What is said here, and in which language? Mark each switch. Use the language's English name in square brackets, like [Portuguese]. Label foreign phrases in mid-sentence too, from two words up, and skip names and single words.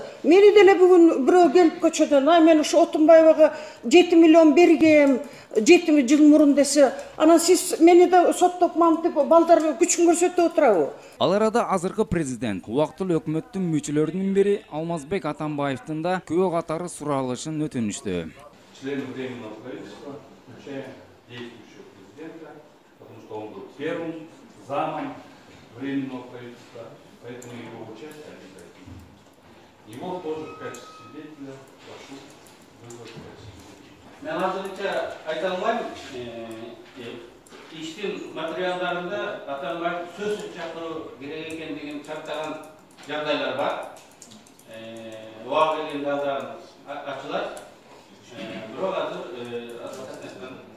[Kyrgyz] Мени деле бүгүн бирөө келип көчөдөн, мен ушу Отунбаевага 7 миллион бергем, 7 жыл мурун десе, анан сиз мени да соттоп мантип балдар күчүн көрсөтүп отурабы? Ал арада азыркы президент убактылуу өкмөттүн мүчөлөрүнүн бири Алмазбек Атамбаевдин да күбө катары суралышын өтүнүштү. [Russian] Члены Временного правительства, включая действующего президента, потому что он был первым замом Временного правительства, поэтому его участие обязательно. Его тоже в качестве свидетеля прошу вызвать в качестве свидетеля. [Kyrgyz] Мен азырынча айта алмайм. Иштин материалдарында Атамбаев сөзсүз чакыруу керек экендигин чактаган жагдайлар бар. Буга келгенде алдан ачылат. Бирок азыр